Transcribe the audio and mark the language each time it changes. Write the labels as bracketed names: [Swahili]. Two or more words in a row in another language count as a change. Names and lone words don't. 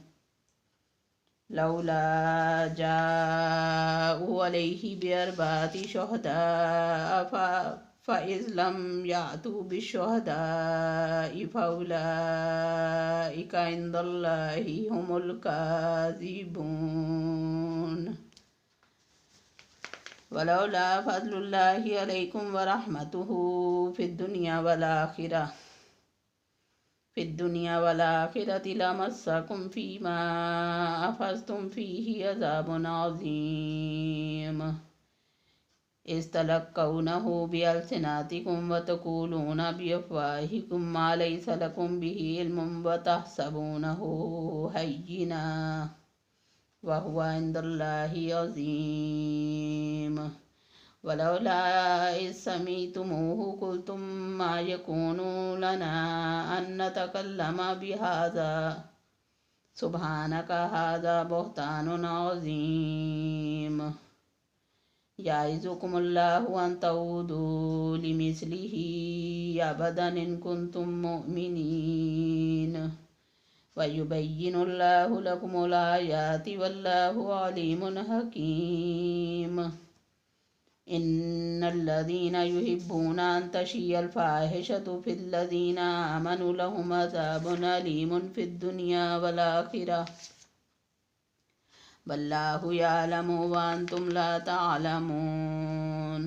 [Arabic] لولا جاءوا عليه بأربعة شهداء فإذ لم يأتوا بالشهداء فأولئك عند الله هم الكاذبون. ولولا فضل الله عليكم ورحمته في الدنيا والآخرة لمسكم فيما أفضتم فيه عذاب عظيم. إذ تلقونه بألسنتكم وتقولون بأفواهكم ما ليس لكم به علم وتحسبونه هينا وهو عند الله عظيم. ولولا إذ سمعتموه قلتم ما يكون لنا أن نتكلم بهذا سبحانك هذا بهتان عظيم. يعظكم الله أن تعودوا لمثله أبدا إن كنتم مؤمنين ويبين الله لكم الآيات والله عليم حكيم. إن الذين يحبون أن تشيع الفاحشة في الذين آمنوا لهم عذاب أليم في الدنيا والآخرة والله يعلم وأنتم لا تعلمون.